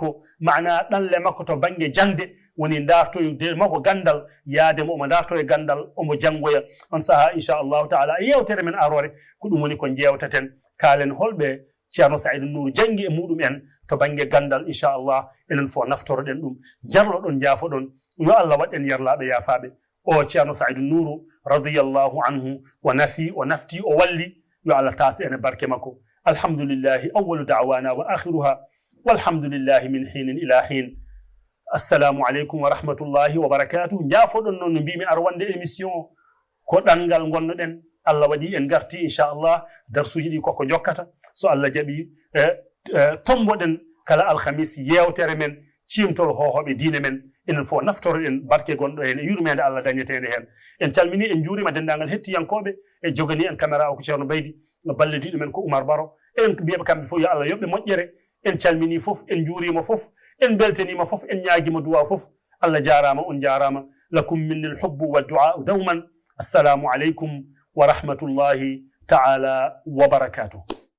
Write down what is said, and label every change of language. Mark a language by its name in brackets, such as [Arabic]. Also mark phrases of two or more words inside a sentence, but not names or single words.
[Fula] makko to banggue jangde woni dartoyde makko gandal yaademo omo darto e gandal omo janggoya on saaha [Arabic] إن شاء الله تعالى [Fula] e yewtere men arore ko ɗum woni ko jewtaten kaalen holɓe ceerno Saïdou Nour jangi e muɗum en to banggue gandal inchallah enen fof naftoroɗen ɗum jarloɗon jaafoɗon yo Allah waɗen yarlaɓe yaafaɓe o ceerno Saïdou Nour [Arabic] رضي الله عنه [Fula] o nafti o walli yo Allah taasi ene barke makko [Arabic] الحمد لله أول دعوانا وآخرها والحمد لله من حين إلى حين السلام عليكم ورحمة الله وبركاته [Fula] jaafoɗon noon no mbimi ar wonde émission ko ɗanngal gonnoɗen Allah waɗi en garti inchallah darsuji ɗi koko jokkata so Allah jaɓi tomboɗen kala alhamis yewtere men cimtol hohoɓe diine men enen fof naftoroɗen barke gonɗo hen e yurmede Allah dañetede hen en calmini en juurima dendagal hettiyankoɓe e jogani en caméra o ko ceerno Baydi no ballodiɗo men ko Oumar Baro en mbiyaɓe kamɓe fof yo Allah yoɓɓe moƴƴere en calmini fof en juurima fof en beltanima fof en ñaguima duwa fof Allah jarama on jarama [Arabic] لكم مني الحب والدعاء دائما السلام عليكم ورحمة الله تعالى وبركاته